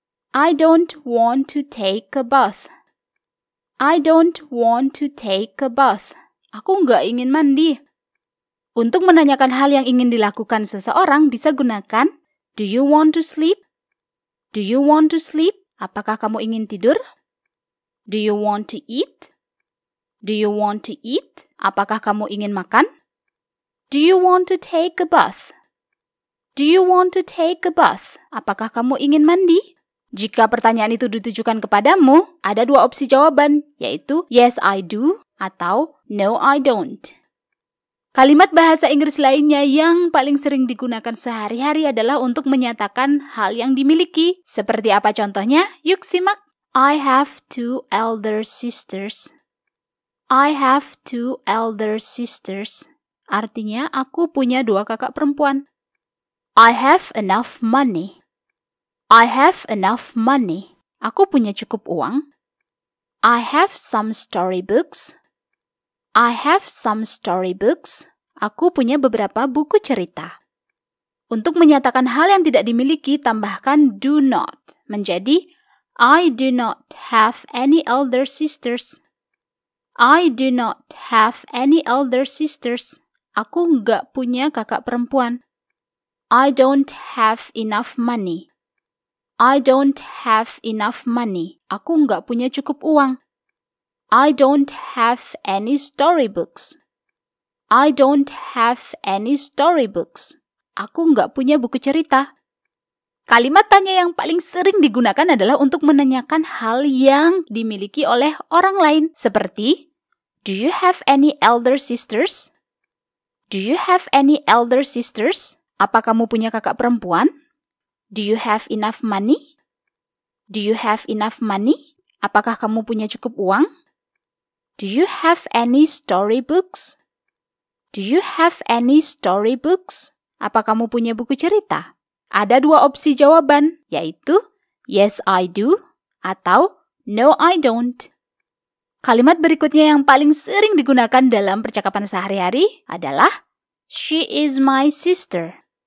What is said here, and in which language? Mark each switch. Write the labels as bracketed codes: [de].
[en] I don't want to take a bath. I don't want to take a bath. [id] Aku nggak ingin mandi. Untuk menanyakan hal yang ingin dilakukan seseorang, bisa gunakan [en] do you want to sleep? Do you want to sleep? [id] Apakah kamu ingin tidur? [en] Do you want to eat? Do you want to eat? [id] Apakah kamu ingin makan? [en] Do you want to take a bath? Do you want to take a bath? [id] Apakah kamu ingin mandi? Jika pertanyaan itu ditujukan kepadamu, ada dua opsi jawaban, yaitu [en] yes I do [id] atau [en] no I don't. [id] Kalimat bahasa Inggris lainnya yang paling sering digunakan sehari-hari adalah untuk menyatakan hal yang dimiliki. Seperti apa contohnya? Yuk simak. [en] I have two elder sisters. I have two elder sisters. [id] Artinya, aku punya dua kakak perempuan. [en] I have enough money. I have enough money. [id] Aku punya cukup uang. [en] I have some storybooks. I have some storybooks. [id] Aku punya beberapa buku cerita. Untuk menyatakan hal yang tidak dimiliki, tambahkan do not. Menjadi, [en] I do not have any elder sisters. I do not have any elder sisters. [id] Aku nggak punya kakak perempuan. [en] I don't have enough money. I don't have enough money. [id] Aku nggak punya cukup uang. [en] I don't have any storybooks. I don't have any storybooks. [id] Aku nggak punya buku cerita. Kalimat tanya yang paling sering digunakan adalah untuk menanyakan hal yang dimiliki oleh orang lain. Seperti, [en] do you have any elder sisters? Do you have any elder sisters? [id] Apa kamu punya kakak perempuan? [en] Do you have enough money? Do you have enough money? [id] Apakah kamu punya cukup uang? [en] Do you have any storybooks? Do you have any storybooks? [id] Apa kamu punya buku cerita? Ada dua opsi jawaban, yaitu [en] yes I do [id] atau [en] no I don't. [id] Kalimat berikutnya yang paling sering digunakan dalam percakapan sehari-hari adalah [en] she is my sister.